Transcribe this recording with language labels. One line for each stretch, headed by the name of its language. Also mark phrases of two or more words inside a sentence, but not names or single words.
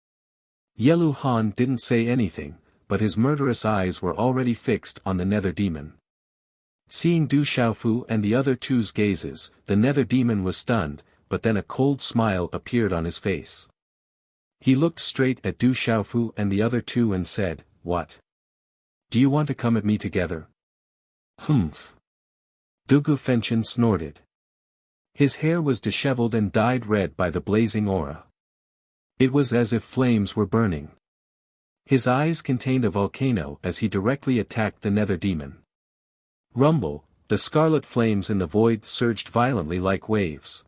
English: Yelu Han didn't say anything, but his murderous eyes were already fixed on the Nether Demon. Seeing Du Xiaofu and the other two's gazes, the Nether Demon was stunned, but then a cold smile appeared on his face. He looked straight at Du Xiaofu and the other 2 and said, what? Do you want to come at me together? Humph. Dugu Fenchen snorted. His hair was disheveled and dyed red by the blazing aura. It was as if flames were burning. His eyes contained a volcano as he directly attacked the Nether Demon. Rumble, the scarlet flames in the void surged violently like waves.